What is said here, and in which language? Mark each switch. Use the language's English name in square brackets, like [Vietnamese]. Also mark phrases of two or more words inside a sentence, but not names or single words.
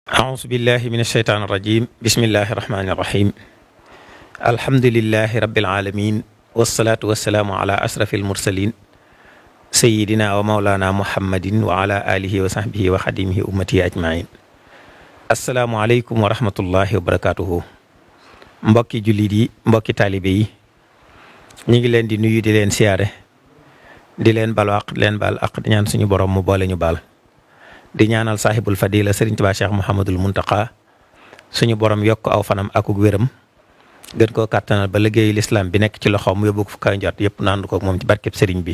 [Arabic] أعوذ بالله من الشيطان الرجيم بسم الله الرحمن الرحيم الحمد لله رب العالمين والصلاة والسلام على أشرف المرسلين سيدنا ومولانا محمد وعلى آله وصحبه وخديمه أمتي أجمعين السلام عليكم ورحمة الله وبركاته [Wolof] mbokki jullit yi mbokki taalibe yi ñu ngi leen di nuyu di leen siyaare di leen baal àq di leen baal àq di ñaan suñu borom mu boole ñu baal di ñaanal [Arabic] صاحب الفضيلة [Wolof] Serigne Touba Cheikh Mouhamadul Muntaqa suñu borom yokk aw fanam akuk wéram gën koo kàttanal ba liggéeyu lislaam bi nekk ci loxoom mu yóbbu ko fu kaw njort yëpp naandu ko moom ci barkeb Serigne bi.